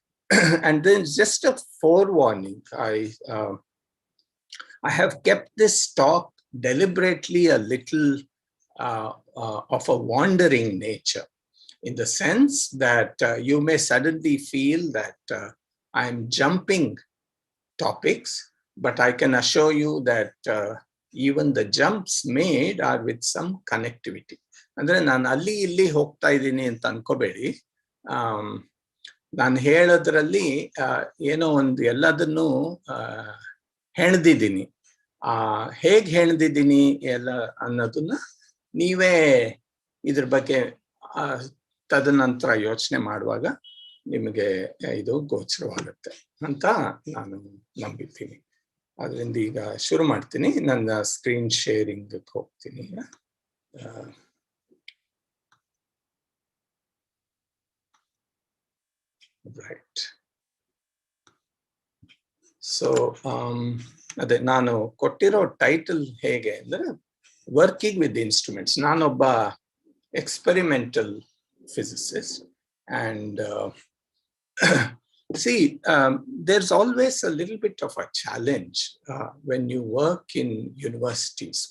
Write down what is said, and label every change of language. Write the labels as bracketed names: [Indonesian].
[English] And then just a forewarning, I have kept this talk deliberately a little of a wandering nature, in the sense that you may suddenly feel that I'm jumping topics, but I can assure you that even the jumps made are with some connectivity. [Kannada] Andre ನಾನು ಅಲ್ಲಿ ಇಲ್ಲಿ ಹೋಗ್ತಾ ಇದ್ದೀನಿ ಅಂತ ಅನ್ಕೋಬೇಡಿ. ನಾನು ಹೇಳೋದ್ರಲ್ಲಿ ಏನೋ ಒಂದು ಎಲ್ಲದನ್ನು ಹೆಣ್ದಿದ್ದೀನಿ. ಹೇಗೆ ಹೆಣ್ದಿದ್ದೀನಿ ಎಲ್ಲ ಅನ್ನೋದನ್ನ ನೀವೇ ಇದ್ರ ಬಗ್ಗೆ ತದನಂತರ ಯೋಚನೆ ಮಾಡುವಾಗ ನಿಮಗೆ ಇದು ಗೋಚರವಾಗುತ್ತೆ ಅಂತ ನಾನು ನಂಬಿದ್ದೀನಿ. ಅದರಿಂದ ಈಗ ಶುರು ಮಾಡ್ತೀನಿ. ನನ್ನ ಸ್ಕ್ರೀನ್ ಶೇರಿಂಗ್ ಹೋಗ್ತೀನಿ. [English] Right. So [Kannada] ಅದೇ ನಾನು ಕೊಟ್ಟಿರೋ ಟೈಟಲ್ ಹೇಗೆ ಅಂದ್ರೆ [English] Working with instruments. [Kannada] ನಾನೊಬ್ಬ [English] experimental physicist, and see, there's always a little bit of a challenge when you work in universities.